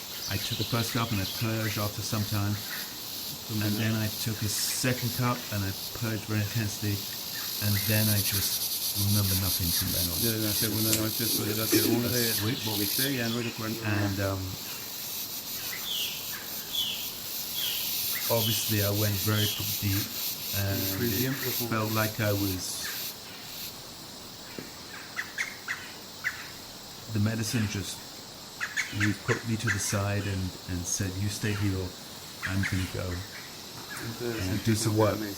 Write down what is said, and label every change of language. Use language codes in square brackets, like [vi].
[en] I took the first cup and I purged after some time, and then I took a second cup and I purged very intensely, and then I just remember nothing from then on. [es] la segunda noche después de la segunda vomité, ya no recuerdo. [en] And obviously I went very deep and it felt like the medicine just put me to the side and said, you stay here, I'm going to go and do some work.